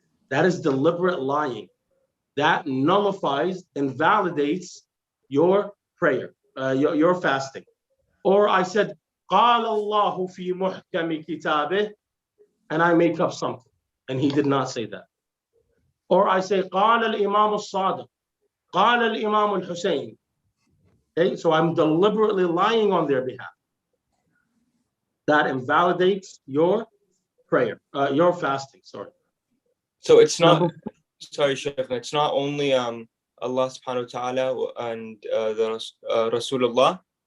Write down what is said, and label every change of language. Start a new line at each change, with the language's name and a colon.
English: That is deliberate lying. That nullifies and validates your prayer, your fasting. Or I said,
Arabic: قال الله في محكم كتابه,
English: and I make up something, and he did not say that. Or I say,
Arabic: قال الإمام الصادق, قال الإمام الحسين.
English: Okay, so I'm deliberately lying on their behalf. That invalidates your prayer, your fasting. Sorry. So it's not. Sorry, Sheikh. It's not only Allah Subhanahu wa Taala and the Rasulullah.